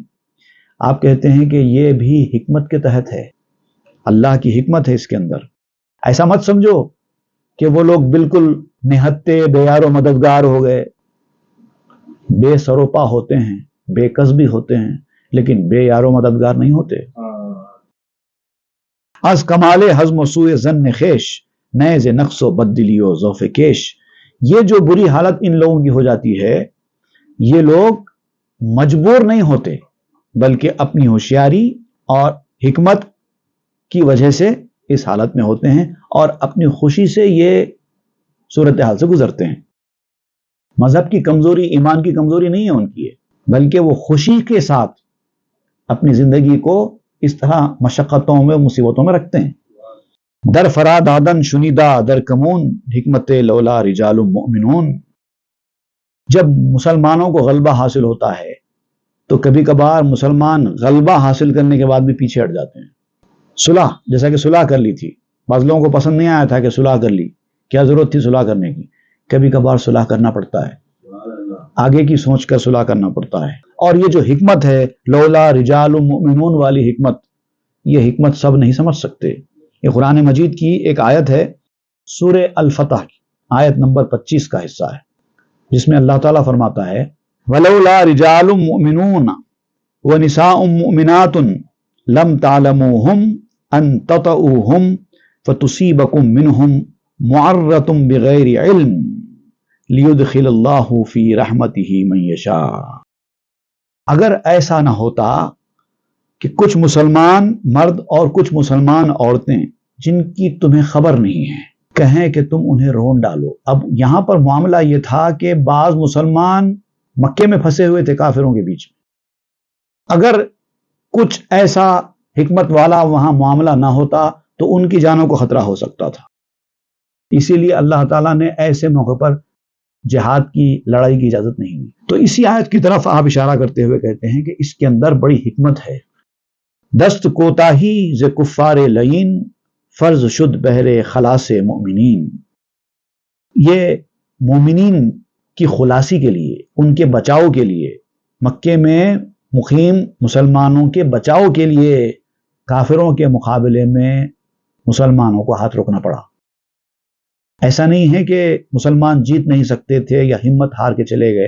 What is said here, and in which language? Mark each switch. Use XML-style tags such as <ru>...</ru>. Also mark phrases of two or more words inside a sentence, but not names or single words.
<ur>آپ کہتے ہیں کہ یہ بھی حکمت کے تحت ہے، اللہ کی حکمت ہے اس کے اندر۔ ایسا مت سمجھو کہ وہ لوگ بالکل نہتے، بے یار و مددگار ہو گئے۔ بے سروپا ہوتے ہیں، بے کس بھی ہوتے ہیں، لیکن بے یار و مددگار نہیں ہوتے۔</ur> <fa>از کمال حزم و سوء ظن خیش، نیز نقص و بددلی و ضعف کیش۔</fa> <ur>یہ جو بری حالت ان لوگوں کی ہو جاتی ہے، یہ لوگ مجبور نہیں ہوتے، بلکہ اپنی ہوشیاری اور حکمت کی وجہ سے اس حالت میں ہوتے ہیں، اور اپنی خوشی سے یہ صورتحال سے گزرتے ہیں۔ مذہب کی کمزوری، ایمان کی کمزوری نہیں ہے ان کی، بلکہ وہ خوشی کے ساتھ اپنی زندگی کو اس طرح مشقتوں میں، مصیبتوں میں رکھتے ہیں۔</ur> <fa>در فراد آدن شنیدہ در کمون، حکمت</fa> <ar>لولا رجال مؤمنون۔</ar> <ur>جب مسلمانوں کو غلبہ حاصل ہوتا ہے تو کبھی کبھار مسلمان غلبہ حاصل کرنے کے بعد بھی پیچھے ہٹ جاتے ہیں۔ صلح، جیسا کہ صلح کر لی تھی، بعض لوگوں کو پسند نہیں آیا تھا کہ صلح کر لی، کیا ضرورت تھی صلح کرنے کی؟ کبھی کبھار صلح کرنا پڑتا ہے، آگے کی سوچ کر صلح کرنا پڑتا ہے۔ اور یہ جو حکمت ہے،</ur> <ar>لولا رجال مؤمنون</ar> <ur>والی حکمت، یہ حکمت سب نہیں سمجھ سکتے۔ یہ قرآن مجید کی ایک آیت ہے، سورہ الفتح کی آیت نمبر 25 کا حصہ ہے، جس میں اللہ تعالیٰ فرماتا ہے</ur> <ar>وَلَوْلَا رِجَالٌ مُؤْمِنُونَ وَنِسَاءٌ مُؤْمِنَاتٌ لَمْ تَعْلَمُوهُمْ أَن تَطَئُوهُمْ فَتُصِيبَكُم مِّنْهُمْ مُعَرَّةٌ بِغَيْرِ عِلْمٍ لِيُدْخِلَ اللَّهُ فِي رَحْمَتِهِ مَن يَشَاءُ۔</ar> <ur>اگر ایسا نہ ہوتا کہ کچھ مسلمان مرد اور کچھ مسلمان عورتیں جن کی تمہیں خبر نہیں ہے کہیں کہ تم انہیں رون ڈالو۔ اب یہاں پر معاملہ یہ تھا کہ بعض مسلمان مکے میں پھنسے ہوئے تھے کافروں کے بیچ میں، اگر کچھ ایسا حکمت والا وہاں معاملہ نہ ہوتا تو ان کی جانوں کو خطرہ ہو سکتا تھا۔ اسی لیے اللہ تعالیٰ نے ایسے موقع پر جہاد کی، لڑائی کی اجازت نہیں دی۔ تو اسی آیت کی طرف آپ اشارہ کرتے ہوئے کہتے ہیں کہ اس کے اندر بڑی حکمت ہے۔</ur> <fa>دست کوتاہی ز کفار لعین، فرض شد بہر خلاص مومنین۔</fa> <ur>یہ مومنین کی خلاصی کے لیے، ان کے بچاؤ کے لیے، مکے میں مقیم مسلمانوں کے بچاؤ کے لیے کافروں کے مقابلے میں مسلمانوں کو ہاتھ روکنا پڑا۔ ایسا نہیں ہے کہ مسلمان جیت نہیں سکتے تھے یا ہمت ہار کے چلے گئے۔</ur>